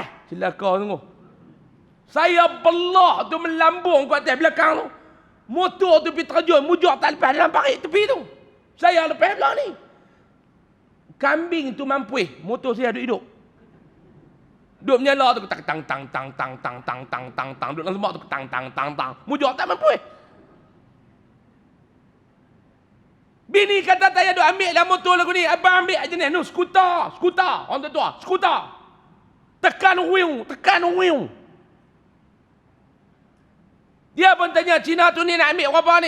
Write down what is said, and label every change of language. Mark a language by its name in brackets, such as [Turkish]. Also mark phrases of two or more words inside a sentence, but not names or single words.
[Malay] Celaka tunggu. Saya belah tu melambung kat atas belakang tu. Motor tu pergi terjun, mujur tak lepas dalam parit tepi tu. Saya lepas belah ni. Kambing tu mampu, motor saya duduk hidup. Duduk menyala tu tang tang tang tang tang tang tang tang tang tang duduk dalam semak tu tang tang tang tang. Mujur tak mampu. Bini kata saya duk ambil lah motor lagu ni. Abang ambil jenis nu skuter, skuter. Orang tua, skuter. Tekan wiu, tekan wiu. Dia pun tanya, Cina tu ni nak ambil berapa ni?